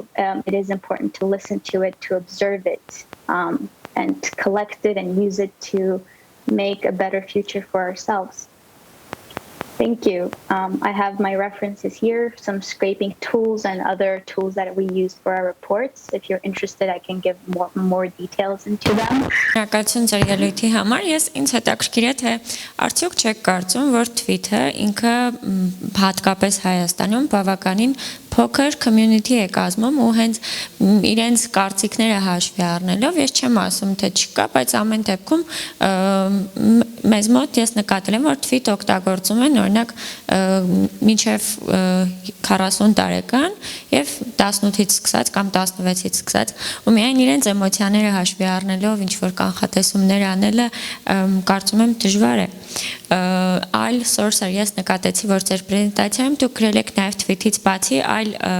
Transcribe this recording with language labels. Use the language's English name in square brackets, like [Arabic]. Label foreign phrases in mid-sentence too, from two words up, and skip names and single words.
[English] It is important to listen to it, to observe it, and to collect it and use it to make a better future for ourselves. Thank you. I have my references here, some scraping tools and other tools that we use for our reports. If you're interested, I can give more details into them. [Armenian] Շնորհակալություն ձեր ելույթի համար։ Ես ինձ հետաքրքիր է թե արդյոք չեք կարծում, որ Twitter-ը ինքը հատկապես Հայաստանում բավականին փոքր community է կազմում ու հենց իրենց կարծիքները հաշվի առնելով, ես չեմ ասում թե չկա, բայց ամեն դեպքում մեզ մոտ ես նկատել եմ, որ tweet օգտագործում են օրինակ մինչև 40 տարեկան եւ 18-ից սկսած կամ 16-ից սկսած ու միայն իրենց էմոցիաները հաշվի առնելով ինչ որ կանխատեսումներ անելը կարծում եմ դժվար է այլ source-ը ես նկատեցի որ ձեր պրեզենտացիայում դուք գրել եք նաեւ tweet-ից բացի այլ